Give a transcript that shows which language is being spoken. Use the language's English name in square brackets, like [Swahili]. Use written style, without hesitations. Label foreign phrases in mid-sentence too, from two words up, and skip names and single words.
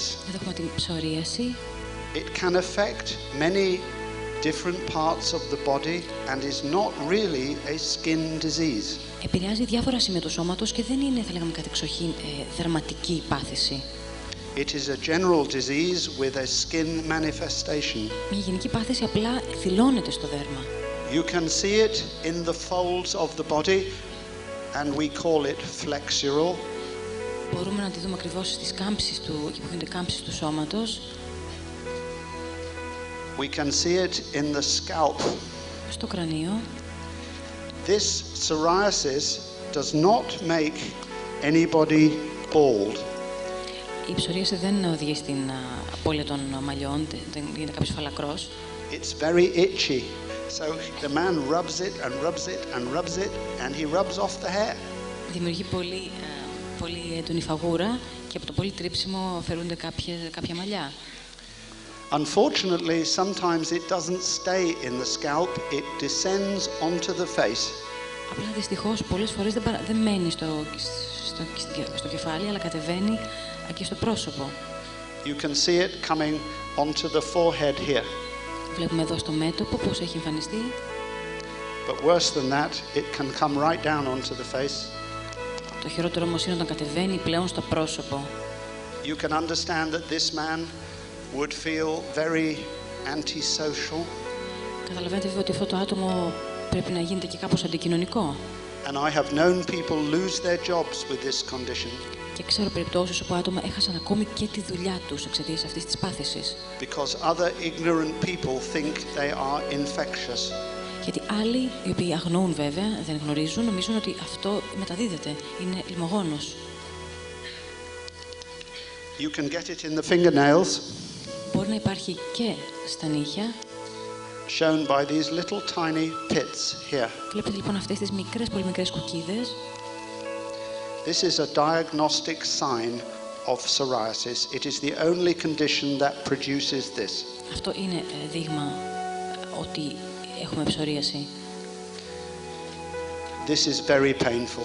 [Greek] Εδώ έχουμε την ψωρίαση. [English] It can affect many different parts of the body and is not really a skin disease. [Greek] Επηρεάζει διάφορα σημεία του σώματος και δεν είναι, θα λέγαμε, κατεξοχήν δερματική πάθηση. [English] It is a general disease with a skin manifestation. [Greek] Μια γενική πάθηση απλά θυλώνεται στο δέρμα. [English] You can see it in the folds of the body and we call it flexural. [Greek] Μπορούμε να τη δούμε ακριβώς στις κάμψεις εκεί που γίνονται κάμψεις του σώματος. [English] We can see it in the scalp. [Greek] Στο κρανίο. [English] This psoriasis does not make anybody bald. [Greek] Η ψωρίαση δεν οδηγεί στην απώλεια των μαλλιών, δεν γίνεται κάποιος φαλακρός. [English] It's very itchy. So the man rubs it and rubs it and rubs it and he rubs off the hair. [Greek] Δημιουργεί πολύ έντονη φαγούρα και από το πολύ τρίψιμο αφαιρούνται κάποια μαλλιά. [English] Unfortunately, sometimes it doesn't stay in the scalp, it descends onto the face. [Greek] Απλά δυστυχώς πολλές φορές δεν μένει στο κεφάλι, αλλά κατεβαίνει και στο πρόσωπο. [English] You can see it coming onto the forehead here. [Greek] Βλέπουμε εδώ στο μέτωπο πώς έχει εμφανιστεί. [English] But worse than that, it can come right down onto the face. [Greek] Το χειρότερο όμως είναι όταν κατεβαίνει πλέον στο πρόσωπο. [English] You can understand that this man would feel very antisocial. [Greek] Καταλαβαίνετε βέβαια ότι αυτό το άτομο πρέπει να γίνεται και κάπως αντικοινωνικό. [English] And I have known people lose their jobs with this condition. [Greek] Και ξέρω περιπτώσεις όπου άτομα έχασαν ακόμη και τη δουλειά τους εξαιτίας αυτής της πάθησης. [English] Because other ignorant people think they are infectious. [Greek] Γιατί άλλοι, οι οποίοι αγνοούν βέβαια, δεν γνωρίζουν, νομίζουν ότι αυτό μεταδίδεται, είναι λιμογόνος. [English] You can get it in the fingernails. [Greek] Μπορεί να υπάρχει και στα νύχια. [English] shown by these little tiny pits here. [Greek] Βλέπετε λοιπόν αυτές τις μικρές, πολύ μικρές κουκίδες. [English] This is a diagnostic sign of psoriasis. It is the only condition that produces this. [Greek] Αυτό είναι δείγμα ότι έχουμε ψωρίαση. [English] This is very painful.